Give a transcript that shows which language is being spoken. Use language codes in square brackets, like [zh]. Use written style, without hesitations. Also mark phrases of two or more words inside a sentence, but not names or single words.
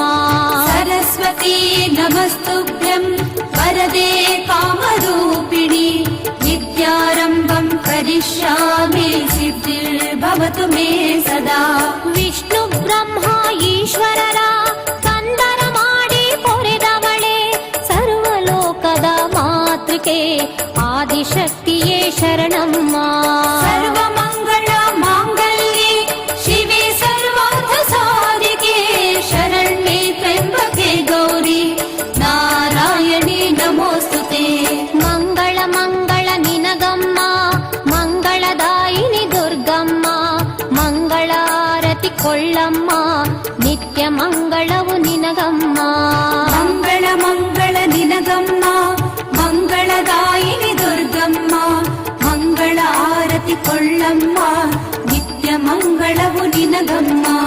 [sa] सरस्वती नमस्तुभ्यं वरदे कामरूपिणी विद्यारम्भं करिष्यामि सिद्धिर्भवतु मे सदा. [kn] ವಿಷ್ಣು ಬ್ರಹ್ಮ ಈಶ್ವರರ ಕಂದರ ಮಾಡಿ ಪೊರೆದವಳೆ ಸರ್ವಲೋಕದ ಮಾತೃಕೆ ಆದಿಶಕ್ತಿಯೇ ಶರಣಮ್ಮ. [sa] सर्वमङ्गल माङ्गल्ये शिवे सर्वार्थ साधिके शरण्ये त्र्यम्बके गौरी नारायणे नमोऽस्तुते. [kn] ಮಂಗಳ ಮಂಗಳ ನಿನಗಮ್ಮ ಮಂಗಳದಾಯಿನಿ ದುರ್ಗಮ್ಮ ಮಂಗಳಾರತಿ ಕೊಳ್ಳಮ್ಮ ನಿತ್ಯ ನಿತ್ಯ ಮಂಗಳವು ನಿನಗಮ್ಮ ಮಂಗಳ ಮಂಗಳ ನಿನಗಮ್ಮ ಮಂಗಳದಾಯಿನಿ ದುರ್ಗಮ್ಮ ಮಂಗಳ ಆರತಿ ಕೊಳ್ಳಮ್ಮ ನಿತ್ಯ ಮಂಗಳವು ನಿನಗಮ್ಮ